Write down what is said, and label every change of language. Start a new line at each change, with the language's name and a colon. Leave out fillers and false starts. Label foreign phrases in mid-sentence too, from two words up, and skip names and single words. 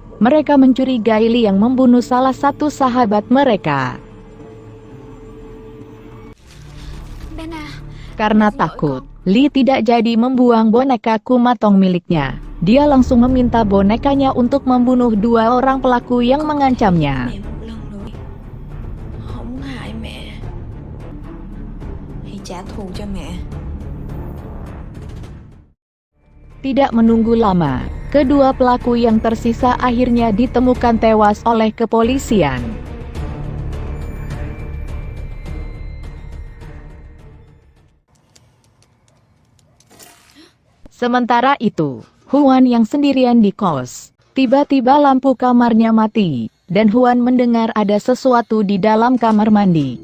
Indonesian: Mereka mencurigai Lee yang membunuh salah satu sahabat mereka. Karena takut, Lee tidak jadi membuang boneka Kumatong miliknya. Dia langsung meminta bonekanya untuk membunuh dua orang pelaku yang mengancamnya.
Vietnamese: Không hại mẹ. Hãy trả thù cho mẹ.
Indonesian: Tidak menunggu lama, kedua pelaku yang tersisa akhirnya ditemukan tewas oleh kepolisian. Sementara itu, Huan yang sendirian di kos, tiba-tiba lampu kamarnya mati, dan Huan mendengar ada sesuatu di dalam kamar mandi.